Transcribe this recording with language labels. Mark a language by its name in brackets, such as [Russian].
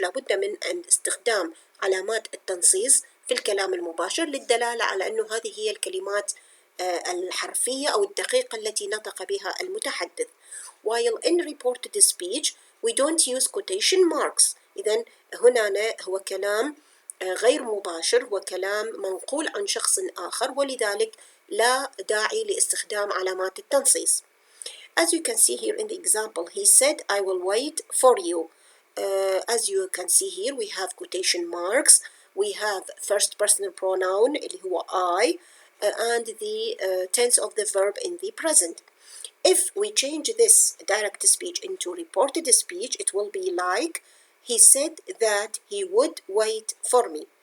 [Arabic] لابد من أن استخدام علامات التنصيص في الكلام المباشر للدلالة على أنه هذه هي الكلمات الحرفية أو الدقيقة التي نطق بها المتحدث. [English] While in reported speech we don't use quotation marks. [Arabic] إذن هنا هو كلام غير مباشر وكلام منقول عن شخص آخر ولذلك لا داعي لاستخدام علامات التنصيص. [English] As you can see here in the example, he said, I will wait for you. As you can see here, we have quotation marks. We have first personal pronoun [Arabic] اللي هو [English] I and the tense of the verb in the present. If we change this direct speech into reported speech, it will be like, he said that he would wait for me.